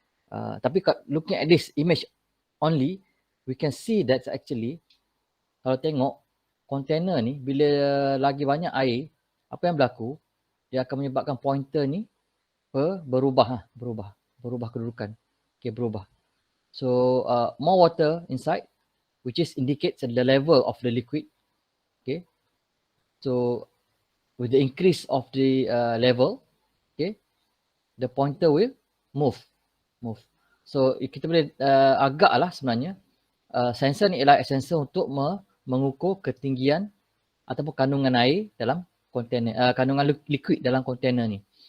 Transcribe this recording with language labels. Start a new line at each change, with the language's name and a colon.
Malay: Tapi
English: looking at this image only, we can see that actually
Malay: kalau tengok container ni bila lagi banyak air, apa yang berlaku? Dia akan menyebabkan pointer ni berubah kedudukan. Okay, berubah.
English: So more water inside, which is indicates the level of the liquid. Okay. So with the increase of the level, okay, the pointer will move.
Malay: So kita boleh agaklah sebenarnya sensor ni ialah sensor untuk mengukur ketinggian ataupun kandungan air dalam kontainer, kandungan liquid dalam kontainer ni.